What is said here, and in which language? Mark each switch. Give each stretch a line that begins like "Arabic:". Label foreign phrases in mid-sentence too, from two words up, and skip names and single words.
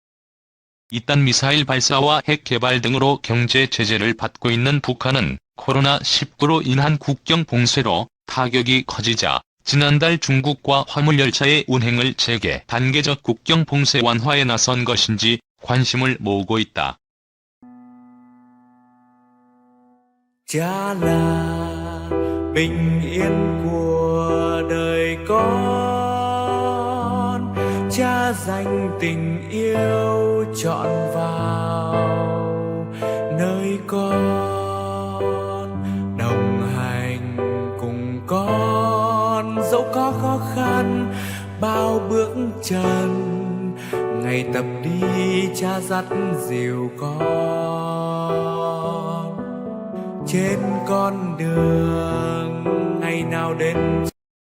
Korean: 이딴 미사일 발사와 핵 개발 등으로 경제 제재를 받고 있는 북한은 코로나19로 인한 국경 봉쇄로 타격이 커지자 지난달 중국과 화물열차의 운행을 재개, 단계적 국경 봉쇄 완화에 나선 것인지 관심을 모으고 있다.
Vietnamese: Cha là bình yên của đời con, cha dành tình yêu trọn vào nơi con, đồng hành cùng con dẫu có khó khăn bao bước chân, ngày tập đi cha dắt dìu con trên con đường ngày nào đến